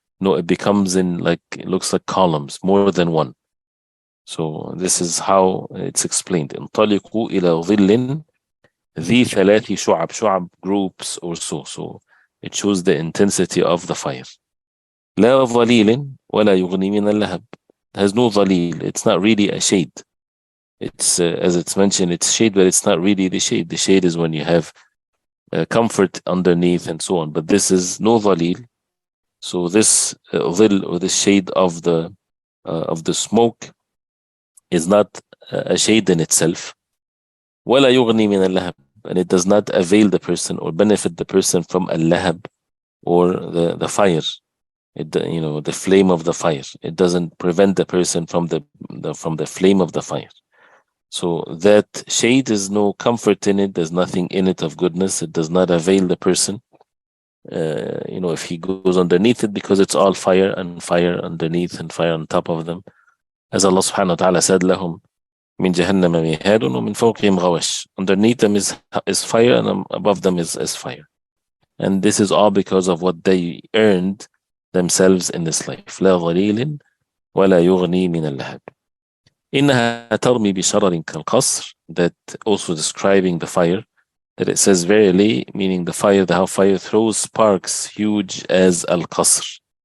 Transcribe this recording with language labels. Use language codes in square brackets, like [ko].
[en] No, it becomes it looks like columns, more than one. So this is how it's explained. [ar] انطلقوا إلى ظل ذي ثلاث شعب. [en] شعب, groups or so. So it shows the intensity of the fire. [ar] لا ظليل ولا يغني من اللهب. [en] It has no ظليل. It's not really a shade. It's as it's mentioned, it's shade, but it's not really the shade. The shade is when you have comfort underneath and so on. But this is no ظليل. So this ظل, or the shade of the smoke, is not a shade in itself. [ar] ولا يغني من اللهب, [en] and it does not avail the person or benefit the person from al-lahab, or the fire. The flame of the fire. It doesn't prevent the person from the flame of the fire. So that shade is no comfort in it. There's nothing in it of goodness. It does not avail the person. If he goes underneath it, because it's all fire, and fire underneath and fire on top of them. As Allah subhanahu wa ta'ala said, [ar] لهم من جهنم مهاد ومن فوقهم غواش. [en] Underneath them is fire, and above them is fire. And this is all because of what they earned themselves in this life. [ar] لا ظليل ولا يغني من اللهب. إنها ترمي بشرر كالقصر, [en] that also describing the fire, that it says verily, meaning the fire, the hellfire throws sparks huge as al-qasr.